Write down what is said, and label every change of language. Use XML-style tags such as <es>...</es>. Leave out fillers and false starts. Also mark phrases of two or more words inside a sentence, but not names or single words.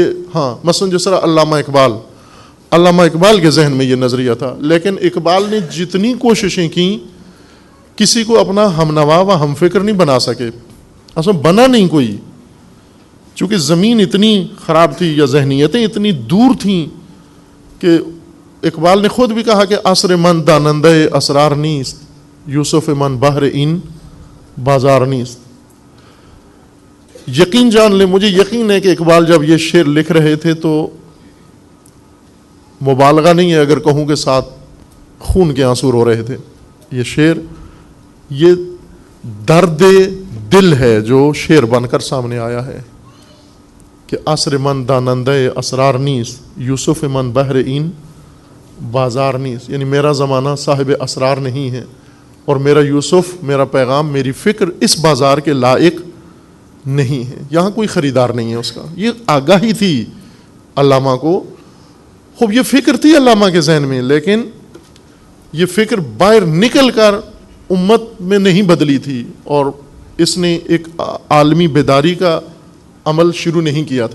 <ur>ہاں مثلا جس طرح علامہ اقبال کے ذہن میں یہ نظریہ تھا، لیکن اقبال نے جتنی کوششیں کی کسی کو اپنا ہمنوا و ہم فکر نہیں بنا سکے. اصلا بنا نہیں کوئی، چونکہ زمین اتنی خراب تھی یا ذہنیتیں اتنی دور تھیں کہ اقبال نے خود بھی کہا کہ</ur> <fa>عصر من دانندہ اسرار نیست، یوسف من بحر این بازار نیست.</fa> <ur>یقین جان لے، مجھے یقین ہے کہ اقبال جب یہ شعر لکھ رہے تھے تو مبالغہ نہیں ہے اگر کہوں کہ ساتھ خون کے آنسو رو رہے تھے. یہ شعر، یہ درد دل ہے جو شعر بن کر سامنے آیا ہے کہ</ur> <fa>عصر من دانندہ اسرار نیست، یوسف من بحر این بازار نیست.</fa> <ur>یعنی میرا زمانہ صاحب اسرار نہیں ہے، اور میرا یوسف، میرا پیغام، میری فکر اس بازار کے لائق نہیں ہے. یہاں کوئی خریدار نہیں ہے اس کا. یہ آگاہی تھی علامہ کو. خوب یہ فکر تھی علامہ کے ذہن میں، لیکن یہ فکر باہر نکل کر امت میں نہیں بدلی تھی، اور اس نے ایک عالمی بیداری کا عمل شروع نہیں کیا تھا.</ur>